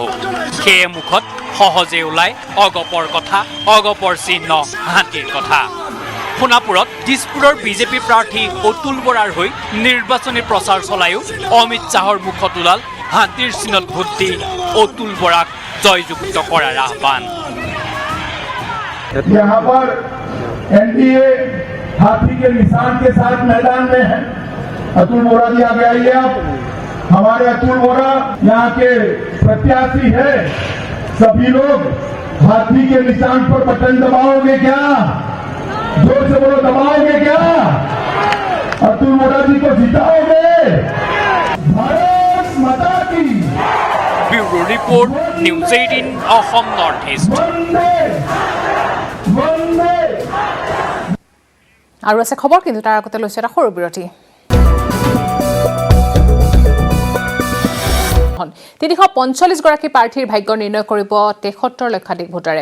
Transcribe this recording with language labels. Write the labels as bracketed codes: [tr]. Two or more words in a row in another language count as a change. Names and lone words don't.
[as] সেয়ে মুখত সহজে ওলাই অগপৰ কথা, অগপৰ চিহ্ন হাতীৰ কথা। সোণাপুৰত দিছপুৰৰ বিজেপি প্ৰাৰ্থী অতুল বৰাৰ হৈ নিৰ্বাচনী প্ৰচাৰ চলায়ো অমিত শ্বাহৰ মুখত ওলাল হাতীৰ চিহ্নত ভোট দি অতুল বৰাক জয়যুক্ত কৰাৰ আহ্বান। [hi] यहाँ पर एनडीए हाथी के निशान के साथ मैदान में है। अतुल बोरा जी आगे आइए आप। हमारे अतुल बोरा यहाँ के प्रत्याशी है। सभी लोग हाथी के निशान पर बटन दबाओगे क्या? जोर से बोलो, दबाओगे क्या? अतुल बोरा जी को जिताओगे? भारत माता की। [as] ব্যুৰো ৰিপৰ্ট, নিউজ 18 অসম নৰ্থ ইষ্ট। [hi] वंदे वंदे। [as] আৰু আছে খবৰ, কিন্তু তাৰ আগতে লৈছে এটা সৰু বিৰতি। 345 গৰাকী প্ৰাৰ্থীৰ ভাগ্য নিৰ্ণয় কৰিব 73 লক্ষাধিক ভোটাৰে।